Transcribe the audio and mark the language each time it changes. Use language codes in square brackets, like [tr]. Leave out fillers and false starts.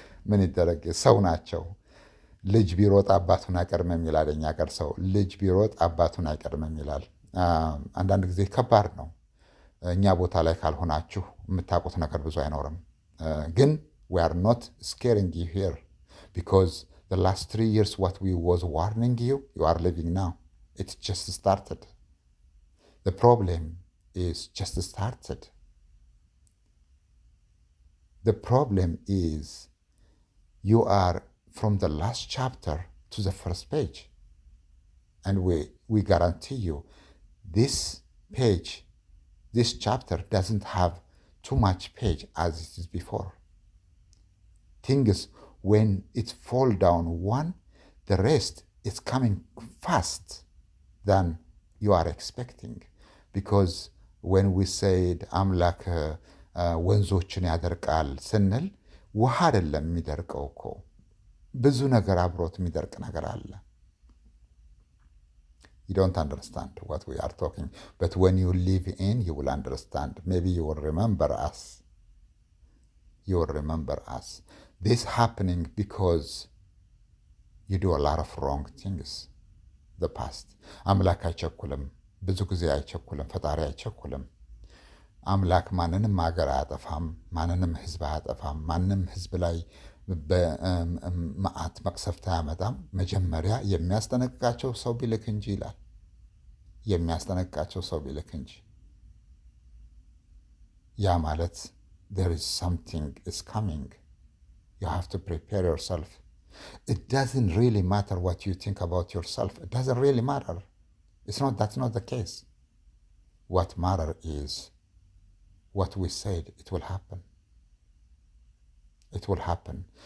[am] ምን ይደረግ፣ ሰው ናቸው። ልጅ ቢሮጥ አባቱን አይቀድምም ይላል የእኛ አገር ሰው። ልጅ ቢሮጥ አባቱን አይቀድምም ይላል። አንዳንድ ጊዜ ከባድ ነው። እኛ ቦታ ላይ ካልሆናችሁ የምታውቁት ነገር ብዙ አይኖርም። ግን [en] we are not scaring you here because the last 3 years what we was warning you are living now. It just started. The problem is just started. The problem is you are from the last chapter to the first page. And we guarantee you this page, this chapter doesn't have too much page as it is before. Things, when it fall down one, the rest is coming fast than you are expecting. Because when we said [am] አምላክ ወንዞችን ያደርቃል ስንል ውሃ አይደለም የሚደርቀው እኮ ብዙ ነገር አብሮት የሚደርቅ ነገር አለ። [en] You don't understand what we are talking, but when you live in, you will understand. Maybe you will remember us. You will remember us. This happening because you do a lot of wrong things. The past. [am] አምላክ አይቸኩልም። ብዙ ጊዜ አይቸኩልም። ፈጣሪ አይቸኩልም። አምላክ ማንንም ሀገር አያጠፋም። ማንንም ህዝብ አያጠፋም። ማንም ህዝብ ላይ በመዓት መቅሰፍት አያመጣም። መጀመሪያ የሚያስጠነቅቃቸው ሰው ቢልክ እንጂ ይላል። የሚያስጠነቅቃቸው ሰው ቢልክ እንጂ። ያ ማለት [en] there is something is coming. You have to prepare yourself. It doesn't really matter what you think about yourself. It doesn't really matter. That's not the case. What matter is what we said, it will happen. It will happen.